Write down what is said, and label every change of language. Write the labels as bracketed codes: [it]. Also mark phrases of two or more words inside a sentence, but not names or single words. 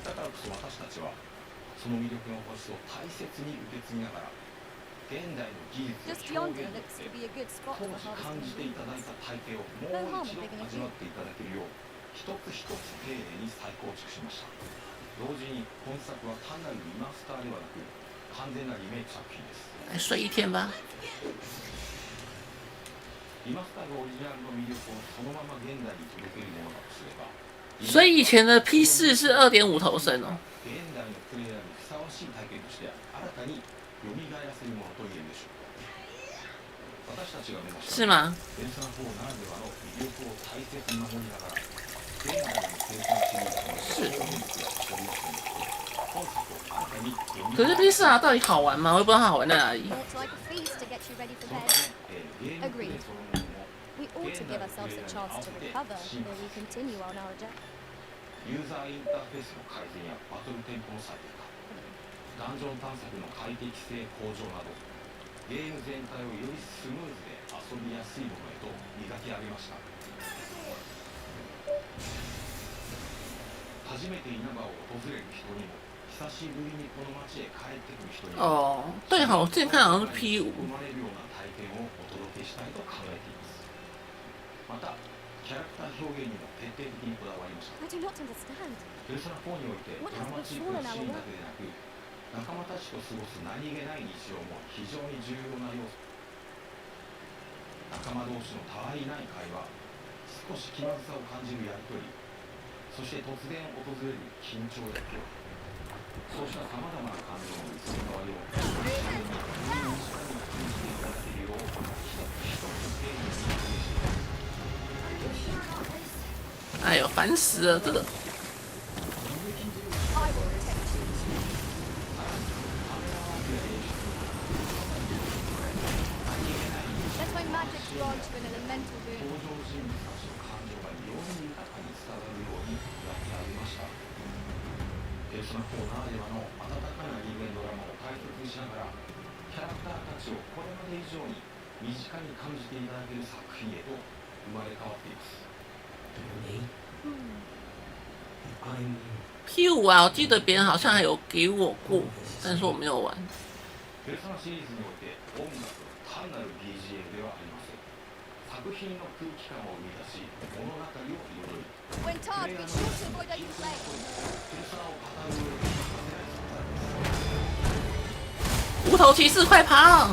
[ja] こそ私たちはその魅力の星を大切に受け継ぎながら現代の技術 [en] Just [ja] や表 [en] yonder [ja] 現によっ [en] looks [ja] て [en] to be a good spot [ja] 当 [en] for [ja] 時感 [en] harvesting [ja] じていただいた [en] beans. [ja] 体験をも [en] No [ja] う [en] harm [ja] 一 [en] in [ja] 度 [en] digging a [ja] 味 [en] few. [ja] わっていただけるよう一つ一つ丁寧に再構築しました。同時に本作は単なるリマスターではなく完全なリメイク作品です。 [zh] 来睡一天吧。 [ja] リマスターがオリジナルの魅力をそのまま現代に届けるものだとすれば、 [zh] 所以以前的 P4是2.5头身哦。 [ja] 現代のプレイヤーにふさわしい体験として新たに蘇らせるものと言えるでしょう。私たちが目指した [zh] 是吗？ [ja] ペルソナ4ならではの魅力を大切に守りながら、現代のペルソナシリーズの表現力やストーリー性に本作を新たに蘇らせる。 [zh] 可是 P4到底好玩吗？我也不知道它好玩在哪里。 [en] Looks like a feast to get you ready for bed. Agreed. We ought to give ourselves a chance to recover before we continue on our journey. [ja] ユーザーインターフェースの改善やバトルテンポの最適化、ダンジョン探索の快適性向上など、ゲーム全体をよりスムーズで遊びやすいものへと磨き上げました。初めて稲葉を訪れる人にも、久しぶりにこの街へ帰ってくる人にも、 [zh] 对好，我之前看好像是 P5。 [ja] 生まれるような体験をお届けしたいと考えています。またキャラクター表現にも徹底的にこだわりました。 [en] I do not understand. [ja] ペルソナ4においてドラマチックなシーンだけでなく、仲間たちと過ごす何気ない日常も非常に重要な要素。仲間同士のたわいない会話、少し気まずさを感じるやりとり、そして突然訪れる緊張や恐怖、そうしたさまざまな感情の移り変わりを身近に感じていただけるよう一つ一つ丁寧に説明しています。 [zh] 哎呦，烦死了！这个 [en] I will protect you. Let my magic grant you an elemental [ja] 登 [en] boon. [ja] 場人物たちの感情がより豊かに伝わるようにやってありました。ペルソナ4ならではの温かな人間ドラマを大切にしながら、キャラクターたちをこれまで以上に身近に感じていただける作品へと生まれ変わっています。 [zh] P5 啊，我记得别人好像还有给我过，但是我没有玩。 [ja] ペルソナシリーズにおいて音楽は単なる BGM ではありません。作品の空気感を生み出し、物語を彩り、 [en] When tired, be sure to avoid open flame. [ja] ペルソナを語る上で欠かせない存在です。 [zh] 无头骑士，快跑！